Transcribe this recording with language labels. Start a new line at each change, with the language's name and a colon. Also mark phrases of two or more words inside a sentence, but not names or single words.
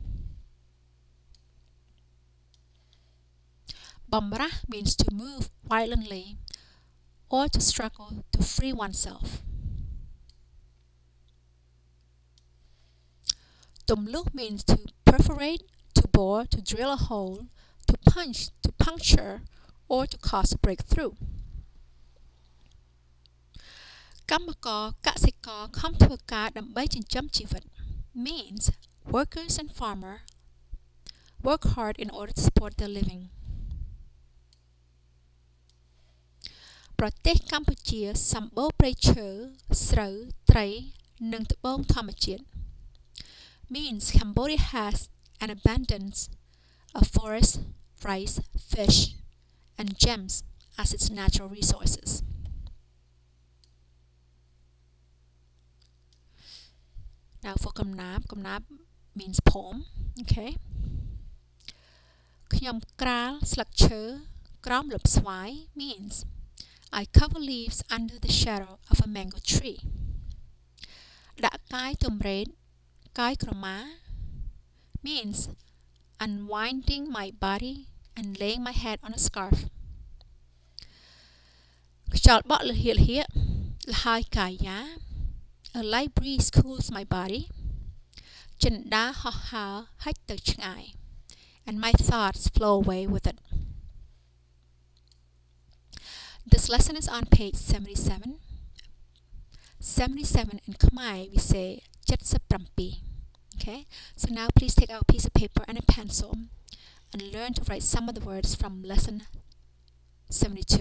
English: Bamra means to move violently or to struggle to free oneself. Tumlu means to perforate, to bore, to drill a hole, to punch, to puncture, or to cause a breakthrough.
Khmer: កម្មករកសិករខំធ្វើការដើម្បីចិញ្ចឹមជីវិត
English: means workers and farmers work hard in order to support their living
Khmer: ប្រទេសកម្ពុជាសម្បូរព្រៃឈើស្រូវត្រីនិងត្បូងធម្មជាតិ
English: means Cambodia has an abundance of forests, rice, fish, and gems as its natural resources. Now for កំណាព្យ means poem. Okay.
Khmer: ខ្ញុំក្រាលស្លឹកឈើក្រោមល្បស្វាយ
English: means I cover leaves under the shadow of a mango tree.
Khmer: ដាក់កាយទំរេតកាយក្រមា
English: means unwinding my body and laying my head on a scarf.
Khmer: ខ្យល់បក់លហៀលហៀកលហើយកាយា
English: A light breeze cools my body.
Khmer: ចិន្តាហោះហើរហិចទៅឆ្ងាយ
English: and my thoughts flow away with it. This lesson is on page 77. 77 in Khmer we say 77. Okay, so now please take out a piece of paper and a pencil and learn to write some of the words from lesson 72.